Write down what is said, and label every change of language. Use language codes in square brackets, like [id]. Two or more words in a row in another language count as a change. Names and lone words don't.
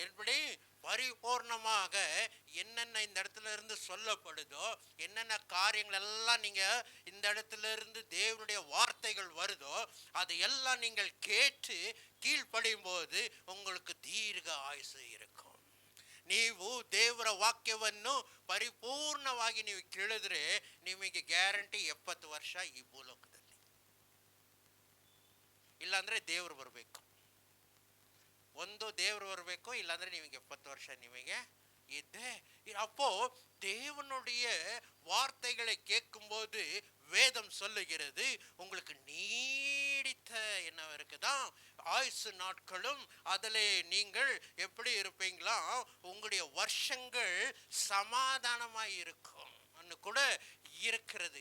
[ta] எப்படி பரிபூர்ணமாக என்னென்ன இந்த இடத்துல இருந்து சொல்லப்படுதோ, என்னென்ன காரியங்கள் எல்லாம் நீங்க இந்த இடத்துல இருந்து தேவனுடைய வார்த்தைகள் வருதோ, அது எல்லாம் நீங்கள் கேட்டு கீழ்ப்படியும் போது உங்களுக்கு தீர்க்க ಆಯುಸ್ಸು இருக்கும். [kn] ನೀವು ದೇವರ ವಾಕ್ಯವನ್ನು ಪರಿಪೂರ್ಣವಾಗಿ ನೀವು ಕೇಳಿದ್ರೆ ನಿಮಗೆ ಗ್ಯಾರಂಟಿ 70 ವರ್ಷ ಈ ಭೂಲೋಕದಲ್ಲಿ. ಇಲ್ಲಾಂದ್ರೆ ದೇವರು ಬರಬೇಕು, ಒಂದು ದೇವರು ಬರಬೇಕು, ಇಲ್ಲಾಂದ್ರೆ ನಿಮಗೆ 70 ವರ್ಷ ನಿಮಗೆ இதே. [ta] அப்போ தேவனுடைய வார்த்தைகளை கேட்கும்போது வேதம் சொல்லுகிறது உங்களுக்கு நீடித்த என்ன இருக்குதான் ஆயுசு நாட்களும், அதில் நீங்கள் எப்படி இருப்பீங்களா, உங்களுடைய வருஷங்கள் சமாதானமாய் இருக்கும் கூட இருக்கிறது.